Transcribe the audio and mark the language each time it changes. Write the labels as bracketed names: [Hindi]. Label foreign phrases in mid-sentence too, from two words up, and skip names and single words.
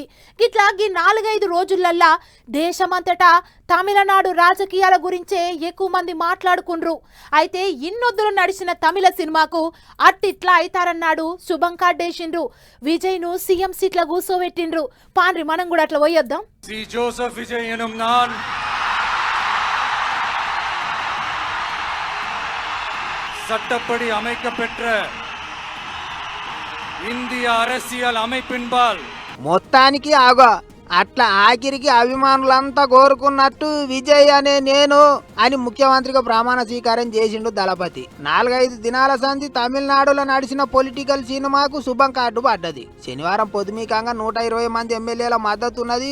[Telugu] గిట్లా ఈ 4-5 రోజులల్లా దేశమంతటా తమిళనాడు రాజకీయాల గురించే ఎక్కువ మంది మాట్లాడుకుండ్రు. అయితే ఇన్నొద్దులు నడిచిన తమిళ సినిమాకు అట్టిట్లా అయితారన్నాడు శుభం కార్డేషిండ్రు. విజయ్ను సీఎం సీట్ల కూసోబెట్టిండ్రు. పాండ్రి మనం కూడా అట్లా పోయొద్దాం. [Tamil] சி ஜோசப் விஜய் எனும் நான் சட்டப்படி அமைக்கப்பெற்ற இந்திய அரசியல் அமைப்பின்பால் [Telugu] మొత్తానికి ఆగో అట్లా ఆఖరికి అభిమానులంతా కోరుకున్నట్టు విజయ్ అనే నేను అని ముఖ్యమంత్రిగా ప్రమాణ స్వీకారం చేసిండు దళపతి. 4-5 దినాల సంధి తమిళనాడులో నడిచిన పొలిటికల్ సినిమాకు శుభం కార్డు పడ్డది. శనివారం పొద్దుమీకంగా 120 మంది ఎమ్మెల్యేల మద్దతు ఉన్నది.